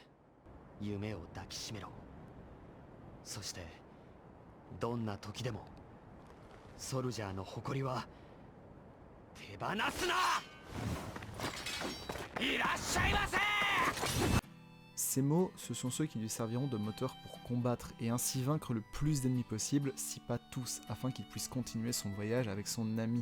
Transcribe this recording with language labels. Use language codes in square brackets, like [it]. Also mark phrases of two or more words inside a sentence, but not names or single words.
[ja] 夢を抱きしめろ。そしてどんな時でもソルジャーの誇りは手放すな。いらっしゃいませ。 [fr] Ces mots, ce sont ceux qui lui serviront de moteur pour combattre et ainsi vaincre le plus d'ennemis possible, si pas tous, afin qu'il puisse continuer son voyage avec son ami.